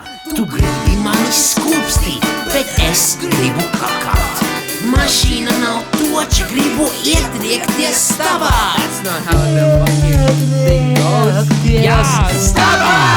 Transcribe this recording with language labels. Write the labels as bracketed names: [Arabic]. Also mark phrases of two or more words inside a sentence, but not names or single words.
[Latvian] Tu gribi mani skūpstīt, bet es gribu kakāt. Mašīna nav toča, gribu ietriekties tavā. [English] That's not how the fucking thing goes. [Latvian] Jā, tavā!